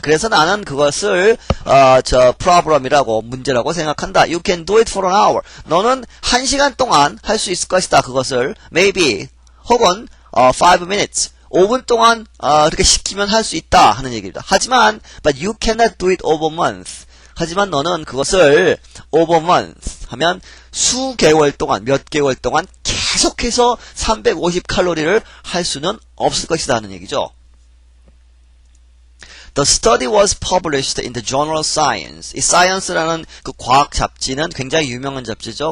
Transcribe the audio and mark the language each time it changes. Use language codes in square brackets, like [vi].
[ko] 그래서 나는 그것을 problem이라고, 문제라고 생각한다. [en] You can do it for an hour. [ko] 너는 1시간 동안 할 수 있을 것이다. 그것을 maybe 혹은 5 minutes. 5분 동안 이렇게 시키면 할 수 있다 하는 얘기입니다. 하지만 [en] but you cannot do it over month. [ko] 하지만 너는 그것을 [en] over month [ko] 하면 수개월 동안, 몇 개월 동안 계속해서 350칼로리를 할 수는 없을 것이다 하는 얘기죠. [en] The study was published in the journal Science. [ko] 이 Science라는 그 과학 잡지는 굉장히 유명한 잡지죠.